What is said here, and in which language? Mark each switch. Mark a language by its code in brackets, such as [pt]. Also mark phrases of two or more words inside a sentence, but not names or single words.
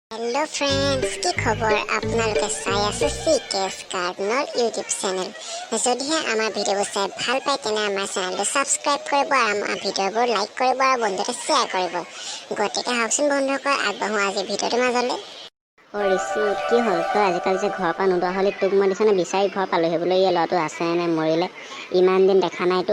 [en] hello friends [as] কি খবৰ আপোনালোকে চাই আছে CKS WORLD YouTube चैनल যদিহে আমাৰ ভিডিঅ'বোৰ চাই ভাল পায় তেনে আমাৰ চেনেলটো সাবস্ক্ৰাইব কৰিব আৰু আমাৰ ভিডিঅ'বোৰ লাইক কৰিব আৰু বন্ধুকে শ্বেয়াৰ কৰিব গতিকে হাউচন বন্ধুসকল আগবঢ়ো আজি ভিডিঅ'টোৰ মাজলৈ ঋষি কি হ'ল তই আজিকালি যে ঘৰৰ পৰা নোলোৱা হ'লি তোক মই দিছনে বিচাৰি ঘৰ পালোহি বোলে এই ল'ৰাটো আছে নে মৰিলে ইমান দিন দেখা নাই তোক